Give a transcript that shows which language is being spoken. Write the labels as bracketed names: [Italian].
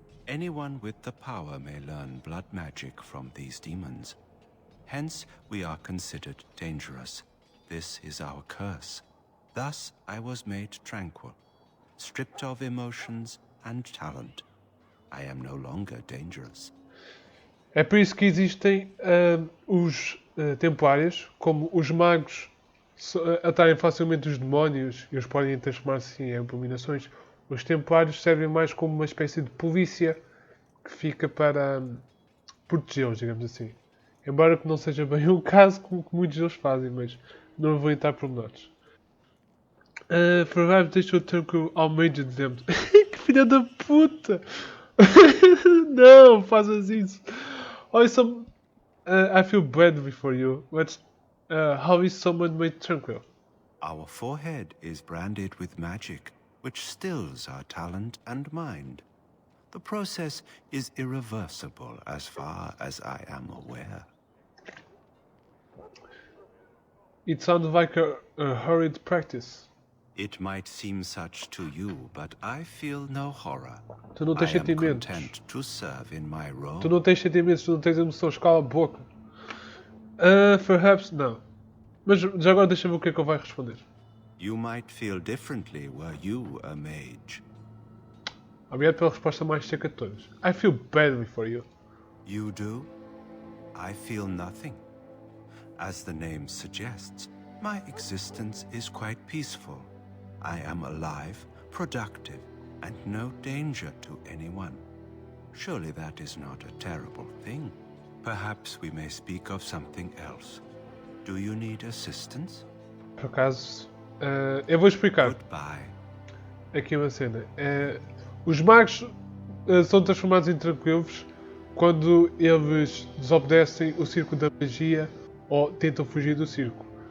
[English] Anyone with the power may learn blood magic from these demons. Hence, we are considered dangerous. This is our curse. Thus, I was made tranquil, stripped of emotions and talent. I am no longer dangerous. [Portuguese] É por isso que existem os templários, como os magos atraem facilmente os demónios e os podem transformar-se em abominações. Os templários servem mais como uma espécie de polícia que fica para protegê-los, digamos assim. Embora que não seja bem o caso como que muitos deles fazem, mas não vou entrar por menores. Survive deixou tranquilo ao meio de dezembro. Que filha da puta! Não, faças isso. [English] Oh, I feel bad for you, but how is someone made tranquil? Our forehead is branded with magic, which stills our talent and mind. The process is irreversible as far as I am aware. It sounds like a hurried practice. It might seem such to you, but I feel no horror. [Portuguese] Tu não tens [English] I am [Portuguese] sentimentos. [English] content to serve in my role. [Portuguese] Tu não tens sentimentos, tu não tens emoções, cala a boca. Perhaps, não. Mas já agora deixa-me ver o que é que ele vai responder. [English] You might feel differently were you a mage. [Portuguese] Obrigado pela resposta mais seca de todas. [English] I feel badly for you. You do? I feel nothing. As the name suggests, my existence is quite peaceful. I am alive, productive, and no danger to anyone. Surely that is not a terrible thing. Perhaps we may speak of something else. Do you need assistance? [Portuguese] Por acaso, eu vou explicar. [English] Goodbye. [Portuguese] Aqui uma cena. Os magos são transformados em tranquilos quando eles desobedecem o círculo da magia ou tentam fugir do círculo.